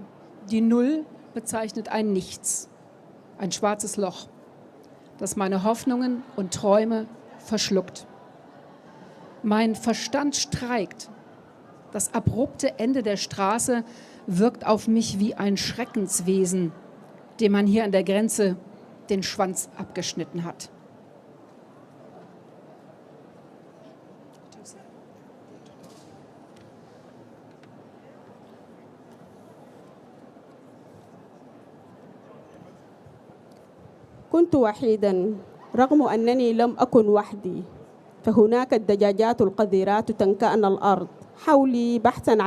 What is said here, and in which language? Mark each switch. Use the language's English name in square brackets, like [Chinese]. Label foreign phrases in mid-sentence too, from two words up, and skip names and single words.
[German] Die Null bezeichnet ein Nichts, ein schwarzes Loch, das meine Hoffnungen und Träume verschluckt. Mein Verstand streikt. Das abrupte Ende der Straße wirkt auf mich wie ein Schreckenswesen, dem man hier an der Grenze den Schwanz abgeschnitten hat. [Arabic] كنت وحيداً رغم أنني لم أكن وحدي، فهناك الدجاجات القذرات تنكأن الأرض حولي بحثاً عن